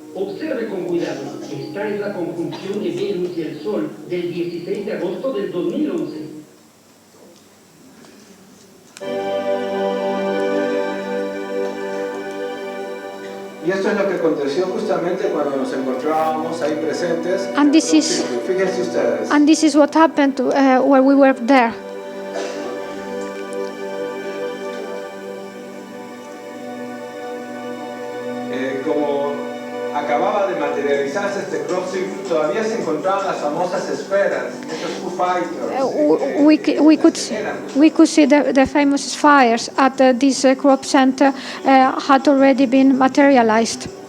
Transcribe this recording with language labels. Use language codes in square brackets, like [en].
[es] Observe con cuidado, esta es la conjunción de Venus y el Sol del 16 de agosto del 2011. Y esto es lo que aconteció justamente cuando nos encontrábamos ahí presentes. [en] And this is- [es] Fíjense ustedes. [en] And this is what happened while we were there. [es] Como acababa de materializarse este crop circle, todavía se encontraban las famosas esferas, estos Foo Fighters. [en] We could see the famous fires at this crop center had already been materialized.